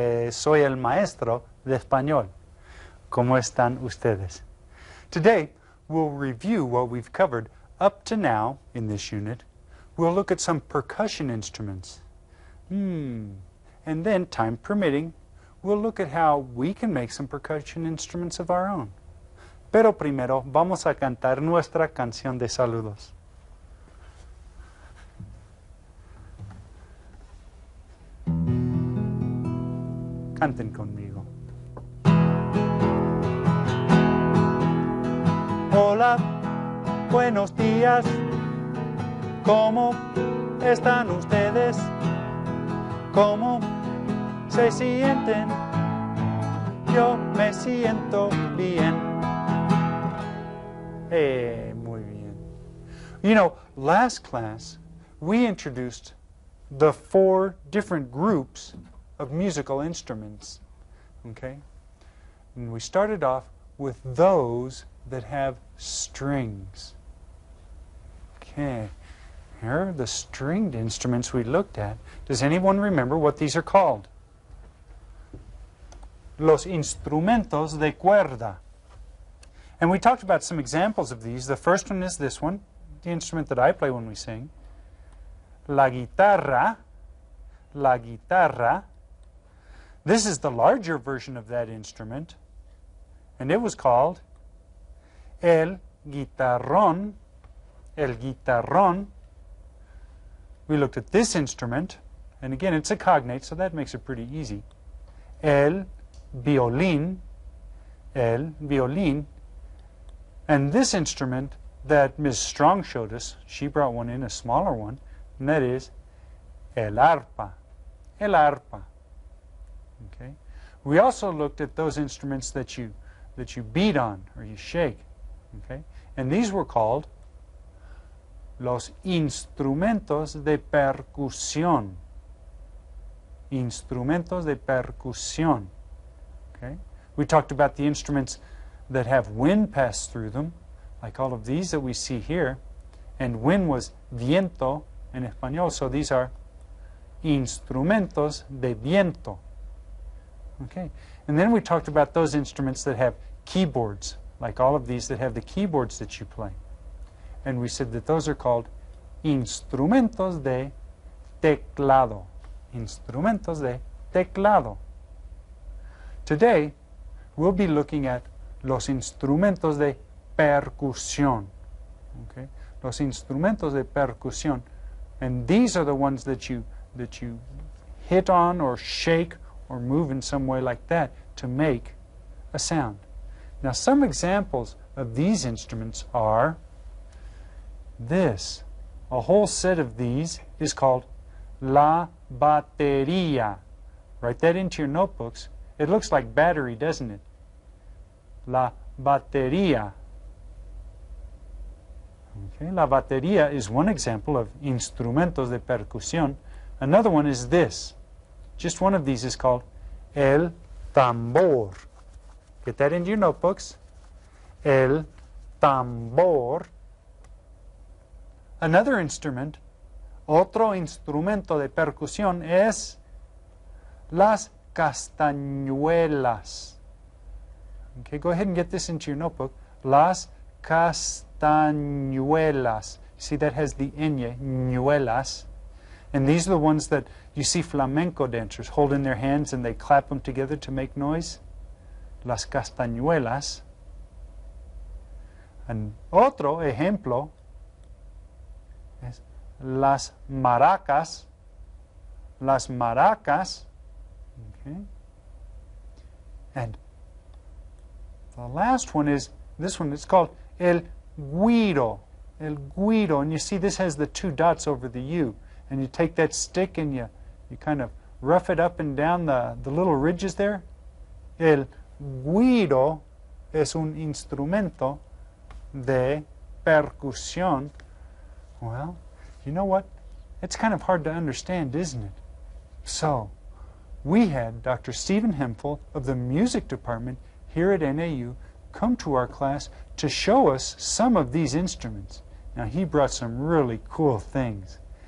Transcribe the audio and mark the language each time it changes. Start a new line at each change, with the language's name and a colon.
Spanish: Soy el maestro de español. ¿Cómo están ustedes?
English: Today, we'll review what we've covered up to now in this unit. We'll look at some percussion instruments. And then, time permitting, we'll look at how we can make some percussion instruments of our own.
Spanish: Pero primero, vamos a cantar nuestra canción de saludos. Canten conmigo. Hola, buenos días. ¿Cómo están ustedes? ¿Cómo se sienten? Yo me siento bien. Muy bien.
English: You know, last class we introduced the 4 different groups of musical instruments, okay? And we started off with those that have strings. Okay, here are the stringed instruments we looked at. Does anyone remember what these are called?
Spanish: Los instrumentos de cuerda.
English: And we talked about some examples of these. The first one is this one, the instrument that I play when we sing.
Spanish: La guitarra. La guitarra.
English: This is the larger version of that instrument, and it was called el guitarrón. El guitarrón. We looked at this instrument, and again, it's a cognate, so that makes it pretty easy.
Spanish: El violín. El violín.
English: And this instrument that Ms. Strong showed us, she brought one in, a smaller one, and that is el arpa. El arpa. Okay. We also looked at those instruments that you beat on or you shake. Okay. And these were called los instrumentos de percusión.
Spanish: Instrumentos de percusión.
English: Okay. We talked about the instruments that have wind pass through them, like all of these that we see here. And wind was viento in español, so these are instrumentos de viento. Okay, and then we talked about those instruments that have keyboards, like all of these that have the keyboards that you play. And we said that those are called instrumentos de teclado.
Spanish: Instrumentos de teclado.
English: Today, we'll be looking at
Spanish: los instrumentos de percusión. Okay, los instrumentos de percusión.
English: And these are the ones that you hit on or shake or move in some way like that to make a sound. Now, some examples of these instruments are this. A whole set of these is called la batería. Write that into your notebooks. It looks like battery, doesn't it?
Spanish: La batería.
English: Okay, la batería is one example of instrumentos de percusión. Another one is this. Just one of these is called el tambor. Get that into your notebooks.
Spanish: El tambor.
English: Another instrument,
Spanish: otro instrumento de percusión es las castañuelas.
English: Okay, go ahead and get this into your notebook. Las castañuelas. See, that has the ñ, ñuelas. And these are the ones that you see flamenco dancers hold in their hands and they clap them together to make noise.
Spanish: Las castañuelas. And otro ejemplo es las maracas. Las maracas. Okay.
English: And the last one is this one. It's called el güiro. El güiro. And you see this has the 2 dots over the U. And you take that stick and you kind of rough it up and down the little ridges there.
Spanish: El güiro es un instrumento de percusión.
English: Well, you know what? It's kind of hard to understand, isn't it? So, we had Dr. Stephen Hemphill of the music department here at NAU come to our class to show us some of these instruments. Now, he brought some really cool things.